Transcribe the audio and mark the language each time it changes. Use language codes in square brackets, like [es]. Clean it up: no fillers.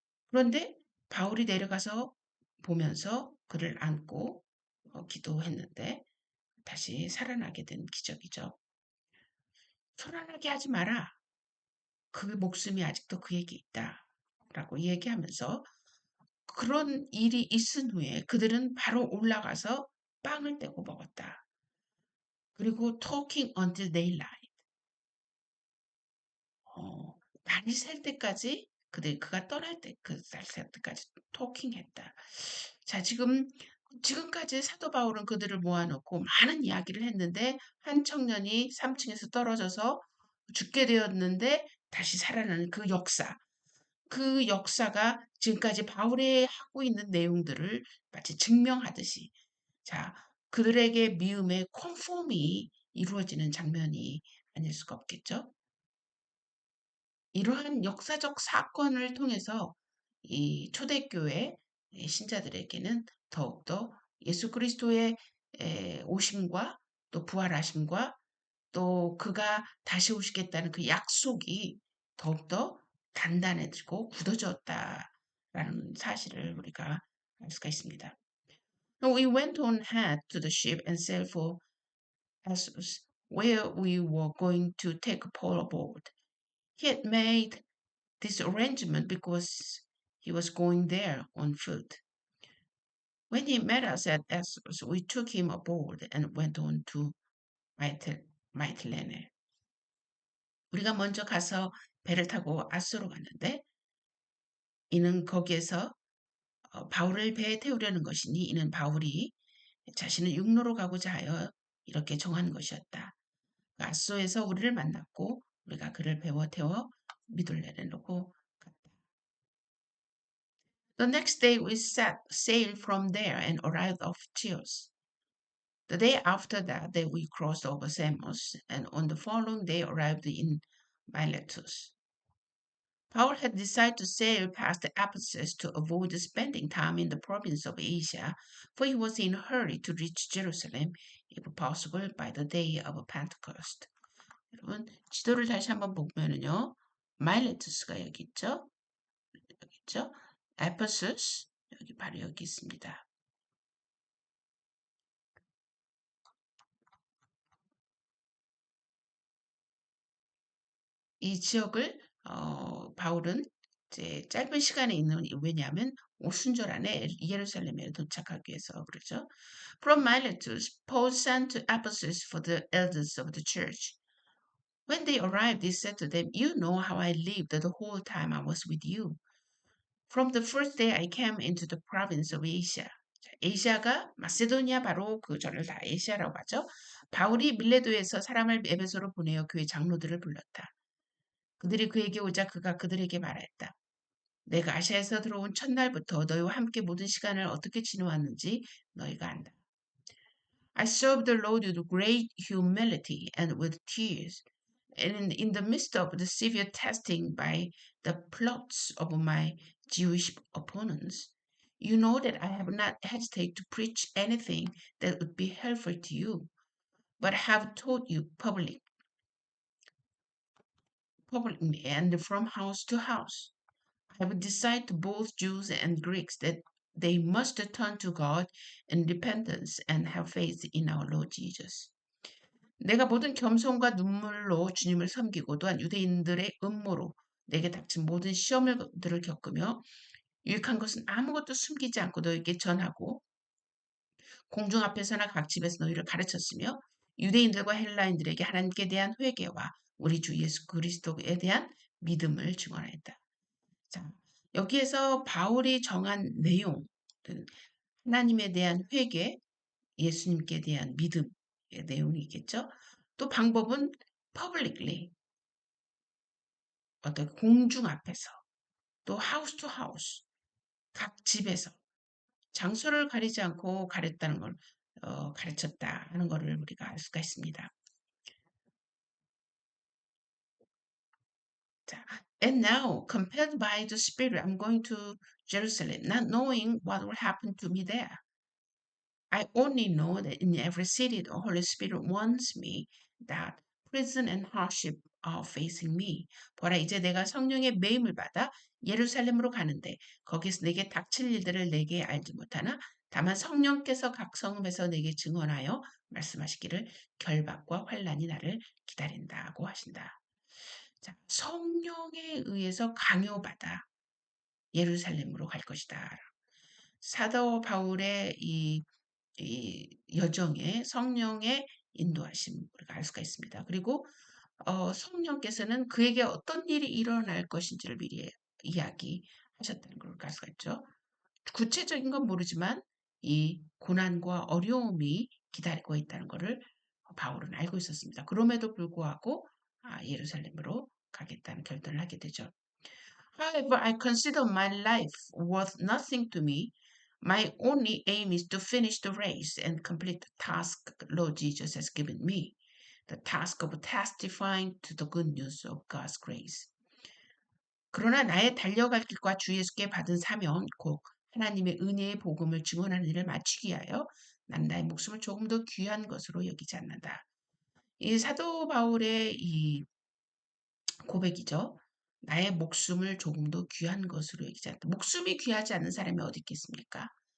[ko] 그런데 바울이 내려가서 보면서 그를 안고 기도했는데 다시 살아나게 된 기적이죠. 소란하게 하지 마라. 그 목숨이 아직도 그에게 있다. 라고 얘기하면서 그런 일이 있은 후에 그들은 바로 올라가서 빵을 떼고 먹었다. 그리고 [en] talking until daylight. [ko] 날이 샐 때까지 그가 떠날 때 그날 샐 때까지 토킹했다. 자, 지금까지 사도 바울은 그들을 모아놓고 많은 이야기를 했는데 한 청년이 3층에서 떨어져서 죽게 되었는데 다시 살아나는 그 역사가 지금까지 바울이 하고 있는 내용들을 마치 증명하듯이 자, 그들에게 미움의 컨폼이 이루어지는 장면이 아닐 수가 없겠죠. 이러한 역사적 사건을 통해서 이 초대교회 신자들에게는 더욱더 예수 그리스도의 오심과 또 부활하심과 또 그가 다시 오시겠다는 그 약속이 더욱더 단단해지고 굳어졌다라는 사실을 우리가 알 수가 있습니다. [en] We went on ahead to the ship and sailed for Assos, where we were going to take Paul aboard. He had made this arrangement because he was going there on foot. When he met us at Assos, we took him aboard and went on to 마이틀레네. [ko] 우리가 먼저 가서 배를 타고 아소로 갔는데 이는 거기에서 바울을 배에 태우려는 것이니 이는 바울이 자신은 육로로 가고자 하여 이렇게 정한 것이었다. 아소에서 우리를 만났고 우리가 그를 배워 태워 미둘레네로 갔다. [en] The next day we set sail from there and arrived off Chios. The day after that we crossed over Samos and on the following day arrived in Miletus. Paul had decided to sail past Ephesus to avoid spending time in the province of Asia, for he was in a hurry to reach Jerusalem, if possible, by the day of Pentecost. [ko] 여러분, 지도를 다시 한번 보면은요, 마일레투스가 여기 있죠? 여기 있죠? 에페소스, 여기 바로 여기 있습니다. 이 지역을 바울은 이제 짧은 시간에 있는 왜냐하면 오순절 안에 예루살렘에 도착하기 위해서 그러죠. [en] From Miletus, Paul sent to Ephesus for the elders of the church. When they arrived, he said to them, "You know how I lived the whole time I was with you. From the first day I came into the province of Asia." [ko] 에시아가 마세도니아 바로 그 절을 다 에시아라고 하죠. 바울이 밀레도에서 사람을 에베소로 보내어 교회 장로들을 불렀다. 그들이 그에게 오자 그가 그들에게 말했다. 내가 아시아에서 들어온 첫날부터 너희와 함께 모든 시간을 어떻게 지내왔는지 너희가 안다. [en] I served the Lord with great humility and with tears, and in the midst of the severe testing by the plots of my Jewish opponents. You know that I have not hesitated to preach anything that would be helpful to you, but have taught you publicly and from house to house. I have decided to both Jews and Greeks that they must turn to God in repentance and have faith in our Lord Jesus. [ko] 내가 모든 겸손과 눈물로 주님을 섬기고 또한 유대인들의 음모로 내게 닥친 모든 시험들을 겪으며 유익한 것은 아무것도 숨기지 않고 너에게 전하고 공중 앞에서나 각 집에서 너희를 가르쳤으며 유대인들과 헬라인들에게 하나님께 대한 회개와 우리 주 예수 그리스도에 대한 믿음을 증언했다. 자, 여기에서 바울이 정한 내용, 하나님에 대한 회개, 예수님께 대한 믿음의 내용이겠죠. 또 방법은 [en] publicly, [ko] 어떤 공중 앞에서, 또 [en] house to house, [ko] 각 집에서 장소를 가리지 않고 가렸다는 걸 가르쳤다 하는 것을 우리가 알 수가 있습니다. 자, [en] And now, compelled by the Spirit, I'm going to Jerusalem, not knowing what will happen to me there. I only know that in every city the Holy Spirit warns me that prison and hardship are facing me. [ko] 보라, 이제 내가 성령의 매임을 받아 예루살렘으로 가는데 거기서 내게 닥칠 일들을 내게 알지 못하나 다만 성령께서 각 성읍에서 내게 증언하여 말씀하시기를 결박과 환란이 나를 기다린다고 하신다. 자, 성령에 의해서 강요받아 예루살렘으로 갈 것이다. 사도 바울의 이 여정에 성령의 인도하심 우리가 알 수가 있습니다. 그리고 성령께서는 그에게 어떤 일이 일어날 것인지를 미리 이야기하셨다는 걸 알 수가 있죠. 구체적인 건 모르지만 이 고난과 어려움이 기다리고 있다는 것을 바울은 알고 있었습니다. 그럼에도 불구하고 예루살렘으로 가겠다는 결단을 하게 되죠. [en] However, I consider my life worth nothing to me. My only aim is to finish the race and complete the task Lord Jesus has given me, the task of testifying to the good news of God's grace. [ko] 그러나 나의 달려갈 길과 주 예수께 받은 사명, 곧 하나님의 은혜의 복음을 증언하는 일을 마치기 위하여 난 나의 목숨을 조금 더 귀한 것으로 여기지 않는다. 이 사도 바울의 이 고백이죠. 나의 목숨을 조금 더 귀한 것으로 여기지 않다. 목숨이 귀하지 않은 사람이 어디 있겠습니까?